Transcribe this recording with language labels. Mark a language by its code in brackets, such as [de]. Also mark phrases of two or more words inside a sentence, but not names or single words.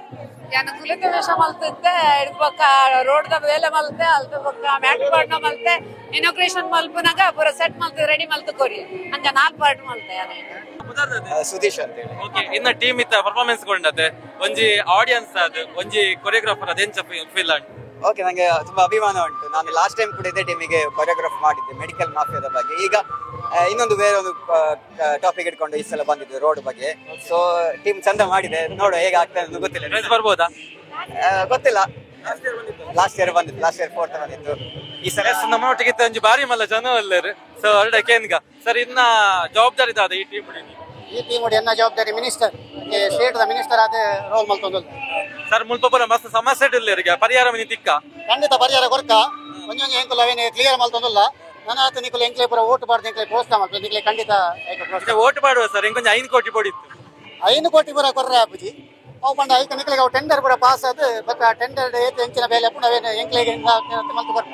[tcy] ಯಾನ ಕುಲಿತ ವೇಷ ಮಲ್ತಿದ್ದೆ ಇಡ್ ಪಕ್ಕ ರೋಡ್ ದ ವೇಲೆ ಮಲ್ತೆ ಅಲ್ತ ಪಕ್ಕ ಮ್ಯಾಟ್ ಪಾರ್ಟ್ ನ ಮಲ್ತೆ ಇನಾಗ್ರೇಷನ್ ಮಲ್ಪುನಾಗ ಪೂರ ಸೆಟ್ ಮಲ್ತ ರೆಡಿ ಮಲ್ತ ಕೊರಿ ಅಂಜ 4 ಪಾರ್ಟ್ ಮಲ್ತೆ [kn] ಸುದೀಶ್ ಅಂತ ಹೇಳಿ [tcy] ಓಕೆ ಇನ್ನ ಟೀಮ್ ಇತ್ತ ಪರ್ಫಾರ್ಮೆನ್ಸ್ ಕೊಂಡತೆ ಒಂಜಿ ಆಡಿಯನ್ಸ್ ಅದು ಒಂಜಿ ಕೊರಿಯೋಗ್ರಾಫರ್ ಅದು ಎಂಚ ಫೀಲ್ ಆಂಡ್ [kn] ಓಕೆ ನಂಗೆ ತುಂಬಾ ಅಭಿಮಾನ ಉಂಟು. ನಾನು [en] last time [kn] ಕೂಡ ಇದೇ ಟೀಮಿಗೆ ಕೊರಿಯೋಗ್ರಾಫ್ ಮಾಡಿದ್ದೆ ಮೆಡಿಕಲ್ ಮಾಫಿಯಾದ ಬಗ್ಗೆ. ಈಗ ಇನ್ನೊಂದು ಬೇರೆ ಒಂದು ಟಾಪಿಕ್ ಇಟ್ಕೊಂಡು ಈ ಸಲ ಬಂದಿದ್ದು ರೋಡ್ ಬಗ್ಗೆ. ಸೊ ಟೀಮ್ ಚಂದ ಮಾಡಿದೆ, ನೋಡುವ ಹೇಗೆ ಆಗ್ತದೆ ಅಂತ ಗೊತ್ತಿಲ್ಲ. ಬರ್ಬೋದಾ ಗೊತ್ತಿಲ್ಲ. [en] last year [kn] ಬಂದಿತ್ತು, [en] last year [kn] 4th ಬಂದಿತ್ತು. ಈ ಸಲ [tcy] ನಮ್ಮೊಟ್ಟಿಗೆ ಒಂಜಿ ಬಾರಿ ಮಲ್ಲ ಜನ ಅಲ್ಲರು. ಸೊ ಅಲ್ಡ ಕೇನ್ಗ ಸರ್ ಇನ್ನ ಜವಾಬ್ದಾರಿ ಇದಾದ ಈ ಟೀಮ್ ಎನ್ನ ಜವಾಬ್ದಾರಿ ಮಿನಿಸ್ಟರ್ ಸ್ಟೇಟ್ ದ ಮಿನಿಸ್ಟರ್ ಆದ ರೋಲ್ ಮಲ್ತೊಂದು ಸರ್ ಮುಲ್ಪ ಮಸ್ತ್ ಸಮಸ್ಯೆ ಇಲ್ಲರಿಗೆ ಪರಿಹಾರ ತಿಕ್ಕ ಖಂಡಿತ ಪರಿಹಾರ ಕೊರ್ಕ ಒಂಜೊಂಜಿ ಎಂಕುಲು ಅವೇನೆ ಕ್ಲಿಯರ್ ಮಲ್ತೊಂದುಲ್ಲ. ನನ್ನ ಆತ ನಿಕುಲು ಎಂಕ್ಲೆ ಪೂರ ಓಟ್ ಬಾರ್ದು ಎಂಕ್ಲೆ ಪ್ರೋತ್ಸಾಹ ಮಾಡ್ತದೆ. ನಿಕ್ಲೆ ಖಂಡಿತ ಓಟ್ ಮಾಡುವ ಸರ್ ಇಂಕೊಂಚ 5 ಕೋಟಿ ಬೋಡಿತ್ತು 5 ಕೋಟಿ ಪೂರ ಕೊರ್ರೆ ಆಪುಜಿ ಅವು ಪಂಡ ಐಕ ನಿಕ್ಲಿಗೆ ಅವು ಟೆಂಡರ್ ಕೂಡ ಪಾಸ್ ಆದ್ ಬಟ್ ಟೆಂಡರ್ ಏತ್ ಎಂಚಿನ ಬೇಲೆ ಪುಂಡ ಅವೇನು ಎಂಕ್ಲಿಗೆ ಮಲ್ತು ಬರ್ಪ